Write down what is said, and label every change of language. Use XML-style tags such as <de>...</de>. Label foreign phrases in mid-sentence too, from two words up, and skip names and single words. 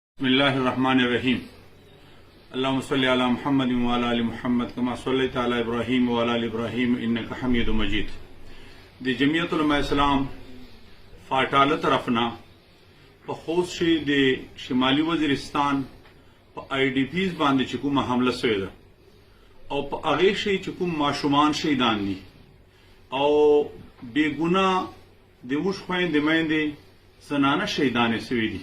<ar>बिस्मिल्लाहिर्रहमानिर्रहीम। اللهم صل على محمد وعلى آل محمد كما صليت على إبراهيم وعلى آل إبراهيم إنك حميد مجيد.</ar> <ps>द जमियत उलमा इस्लाम फाटाला तरफना په خوست شي د شمالي وزیرستان په IDPs باندې چې کومه حمله شوې ده او په هغه شي چې کوم ماشومان شهیدان دي او بیګونه د موږ خويندې میندې زنانه شهیدانې شوې دي.</ps>